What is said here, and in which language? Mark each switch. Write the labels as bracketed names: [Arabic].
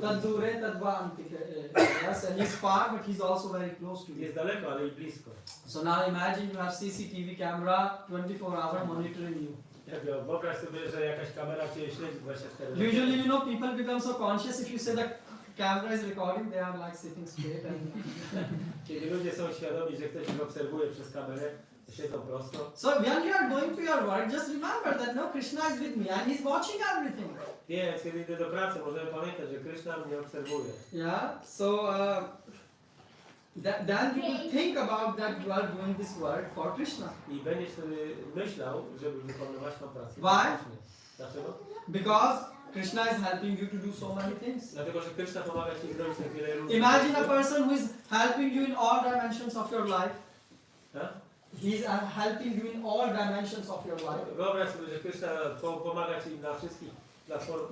[Sanskrit] Tad [Polish] blisko. [Sanskrit] dure tad vaantike. [English] Yes, and he is far, but he is also very close to you. [Polish] Jest daleko, ale i blisko. [English] So now imagine you have CCTV camera 24-hour monitoring you. [Polish] Wyobraź sobie, że jakaś kamera cię śledzi 24 [English] Usually, you know, people become so conscious if you say the camera is recording, they are like sitting straight and [Polish] Kiedy ludzie są świadomi, że ktoś ich obserwuje przez kamerę, siedzą prosto. [English] So when you are going to your work, just remember that no, Krishna is with me and he's watching everything. [Polish] Więc kiedy idę do pracy, możemy pamiętać, że Krishna mnie obserwuje. [English] Yeah. So then you will think about that you are doing this work for Krishna. [Polish] I będziesz wtedy myślał, żeby wykonywać tą pracę. [English] Why? [Polish] Dlaczego? [English] Because Krishna is helping you to do so many things. [Polish] Dlatego, że Krishna pomaga ci zrobić tak wiele różnych [English] Imagine a person who is helping you in all dimensions of your life. [Polish] Tak? [English] He is helping you in all dimensions of your life. [Polish] Wyobraź sobie, że Krishna pomaga ci na wszystkich platformach.